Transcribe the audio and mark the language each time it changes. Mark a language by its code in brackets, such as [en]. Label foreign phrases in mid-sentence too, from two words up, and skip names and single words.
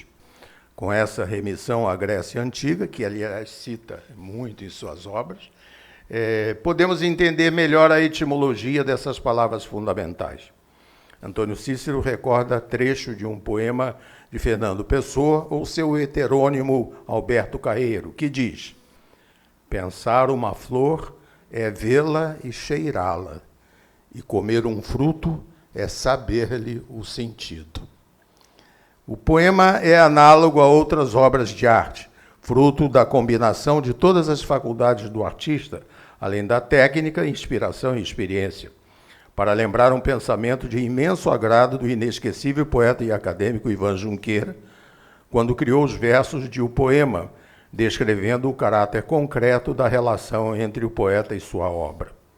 [pt] Com essa remissão à Grécia Antiga, que aliás cita muito em suas obras, podemos entender melhor a etimologia dessas palavras fundamentais. Antônio Cícero recorda trecho de um poema de Fernando Pessoa ou seu heterônimo Alberto Carreiro, que diz: pensar uma flor é vê-la e cheirá-la, e comer um fruto é saber-lhe o sentido. O poema é análogo a outras obras de arte, fruto da combinação de todas as faculdades do artista, além da técnica, inspiração e experiência, para lembrar um pensamento de imenso agrado do inesquecível poeta e acadêmico Ivan Junqueira, quando criou os versos de O Poema, descrevendo o caráter concreto da relação entre o poeta e sua obra.